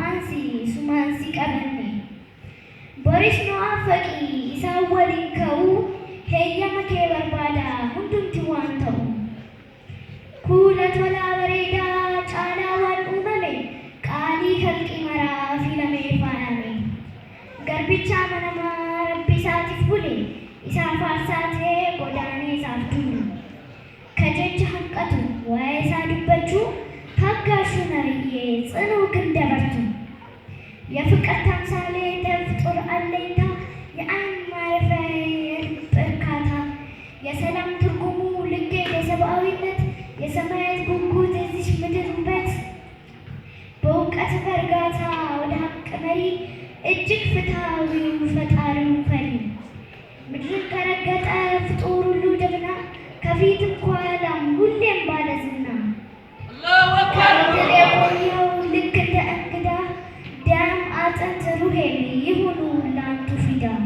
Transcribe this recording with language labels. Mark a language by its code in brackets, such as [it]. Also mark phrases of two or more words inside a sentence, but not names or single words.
[om] aansi sumaansi qabanne boris nu affaqii isaan waliin ka'uu heeyyama kee barbaada hundumti waan ta'u kuula tolaa bareedaa caalaa waan uumame qaalii kalqii maraa filamee faayame garbicha amanamaa rabbi isaatiif bule isaaf aarsaa ta'ee godaanee isaaf tulu kajecha hanqatu waa'ee isaa dubbachuu haggaashuun ariyyee tsinuu [am] ግን ደበርቱ የፍቅር ተምሳሌ ተፍጡር አለኝታ የአይን ማረፊያ የልብ እርካታ የሰላም ትርጉሙ ልኬት የሰብአዊነት የሰማያት ጉጉት የዚች ምድር ውበት በእውቀት በእርጋታ ወደ ሀቅ መሪ እጅግ ፍትሃዊው ፈጣሪው ፈሪ ምድርን ከረገጠ ፍጡር ሁሉ ጀግና ከፊትም ከኋላም ሁሌም ባለዝና ከምድር የቆየው ልክ እንደ እንግዳ ደም አጥንት ሩሄም ይሁኑ ለአንቱ ፊዳ